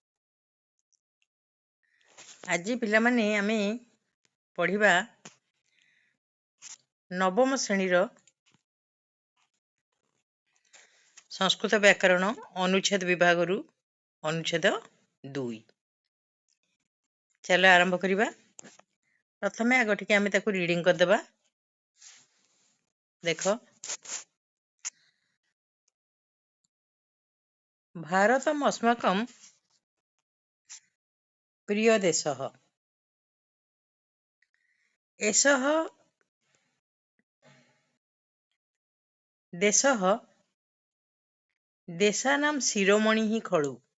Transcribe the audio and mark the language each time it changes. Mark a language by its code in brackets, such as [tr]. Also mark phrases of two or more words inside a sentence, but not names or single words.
[or] ଆଜି ପିଲାମଣି ଆମେ ପଢ଼ିବା ନବମ ଶ୍ରେଣୀର ସଂସ୍କୃତ ବ୍ୟାକରଣ ଅନୁଚ୍ଛେଦ ବିଭାଗରୁ ଅନୁଚ୍ଛେଦ 2। ଚାଲ ଆରମ୍ଭ କରିବା। ପ୍ରଥମେ ଆଗଟିକେ ଆମେ ତାକୁ ରୀଡିଂ କରି ଦେବା। ଦେଖ, [sa] भारतम अस्माकं प्रिय देशः। एषः देशः देशानां शिरोमणिः खलु।